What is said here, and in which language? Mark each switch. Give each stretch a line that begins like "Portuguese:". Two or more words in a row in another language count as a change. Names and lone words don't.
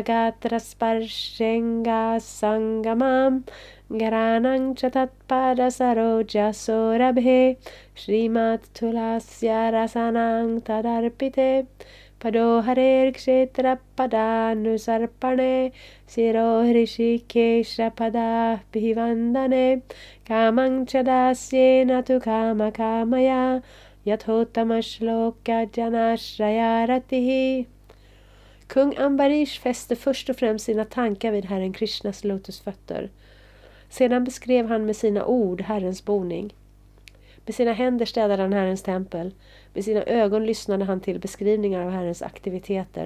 Sanskrit: गात्र स्पर्शेङ्ग सङ्गमं गरणं चतत्पाद सरोज सोरभे श्रीमत् तुलस्य रसनं तदर्पिते पदोहरेर् क्षेत्र पदानुसर्पणे सिरो हृषीकेश पद भिवन्दने कामं चदस्येन तु काम कामय यथोत्तमश्लोक जनाश्रयरतिहि.
Swedish: Kung Ambarish fäste först och främst sina tankar vid Herren Krishnas lotusfötter. Sedan beskrev han med sina ord Herrens boning. Med sina händer städade han Herrens tempel. Med sina ögon lyssnade han till beskrivningar av Herrens aktiviteter.